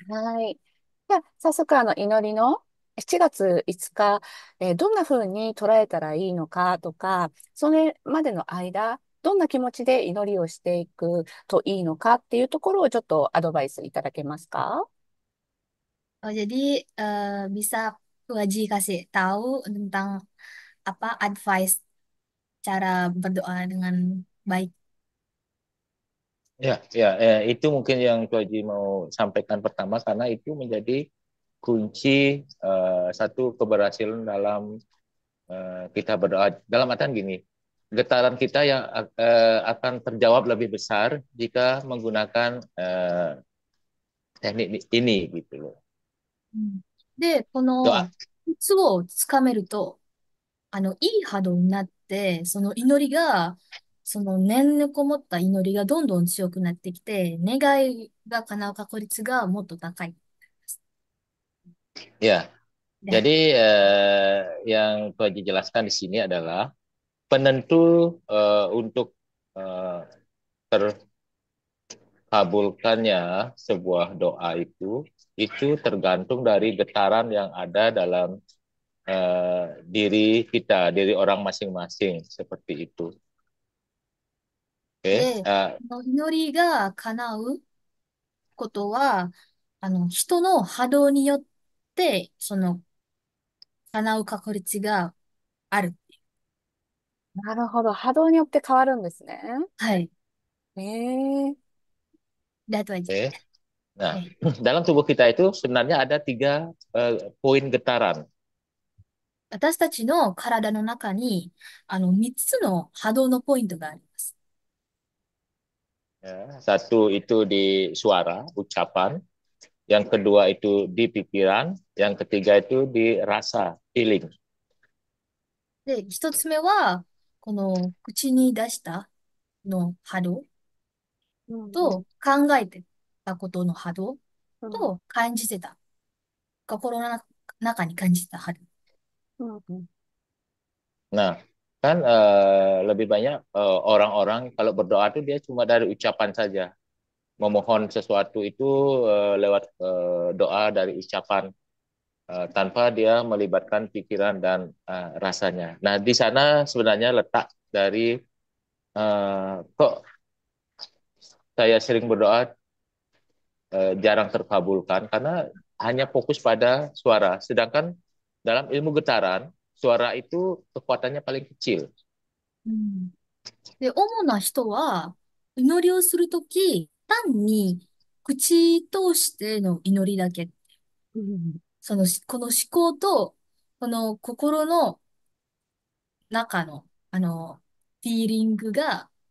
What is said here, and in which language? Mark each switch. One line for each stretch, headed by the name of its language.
Japanese: はい。じゃあ、早速、祈りの7月5日、どんな風に捉えたらいいのかとか、それまでの間、どんな気持ちで祈りをしていくといいのかっていうところをちょっとアドバイスいただけますか？
Indonesian: Oh, jadi bisa Puaji kasih tahu tentang apa advice cara berdoa dengan baik. Ya, ya, itu mungkin yang Tuaji mau sampaikan pertama karena itu menjadi kunci satu keberhasilan dalam kita berdoa. Dalam artian gini, getaran kita yang akan terjawab lebih besar jika menggunakan teknik ini gitu loh.
Japanese: うん。で、こ
Indonesian: Doa.
Japanese: のコツをつかめると、いい波動になって、その祈りが、その念のこもった祈りがどんどん強くなってきて、願いが叶う確率がもっと高い。
Indonesian: Ya,
Japanese: で、
Indonesian: jadi yang Tuaji jelaskan di sini adalah penentu untuk eh, terkabulkannya sebuah doa itu tergantung dari getaran yang ada dalam diri kita, diri orang masing-masing seperti itu. Oke,
Japanese: で、この祈りが叶うことは、人の波動によって、その叶う確率がある。なるほど。波動によって変わるんですね。はい。ええ、で、あとは、
Indonesian: oke. Nah,
Japanese: ね、
Indonesian: dalam tubuh kita itu sebenarnya ada tiga poin getaran.
Japanese: 私たちの体の中に、3つの波動のポイントがあります。
Indonesian: Ya. Satu itu di suara, ucapan. Yang kedua itu di pikiran. Yang ketiga itu di rasa, feeling.
Japanese: で、1つ目は、この口に出したの波動うんうんと考えてたことの波動うんと感じてた、心の中に感じてた波動。うんうん。
Indonesian: Nah, kan lebih banyak orang-orang kalau berdoa itu dia cuma dari ucapan saja. Memohon sesuatu itu lewat doa dari ucapan tanpa dia melibatkan pikiran dan rasanya. Nah, di sana sebenarnya letak dari kok saya sering berdoa jarang terkabulkan karena hanya fokus pada suara. Sedangkan dalam ilmu getaran, suara itu kekuatannya paling kecil.
Japanese: うん。で、主な人は、祈りをするとき、単に口通しての祈りだけ、うんこの思考と、この心の中の、フィーリングが